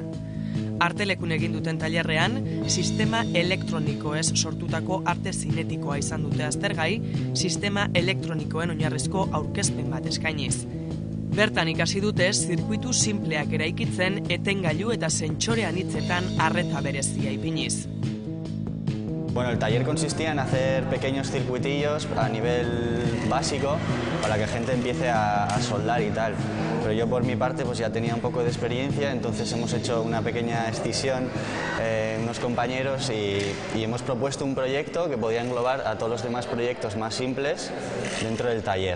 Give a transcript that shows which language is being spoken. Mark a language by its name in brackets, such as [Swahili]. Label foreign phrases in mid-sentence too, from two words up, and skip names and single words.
[Basque] Artelekun egin duten tailerrean, sistema elektronikoez sortutako arte zinetikoa izan dute aztergai, sistema elektronikoen oinarrizko aurkezpen bat eskainiz. Bertan ikasi dute zirkuitu simpleak eraikitzen etengailu eta sentsore anitzetan arreta berezia ipiniz. [Spanish] Bueno, el taller consistía en hacer pequeños circuitillos a nivel básico para que gente empiece a soldar y tal. Pero yo por mi parte pues ya tenía un poco de experiencia, entonces hemos hecho una pequeña escisión unos compañeros y hemos propuesto un proyecto que podía englobar a todos los demás proyectos más simples dentro del taller.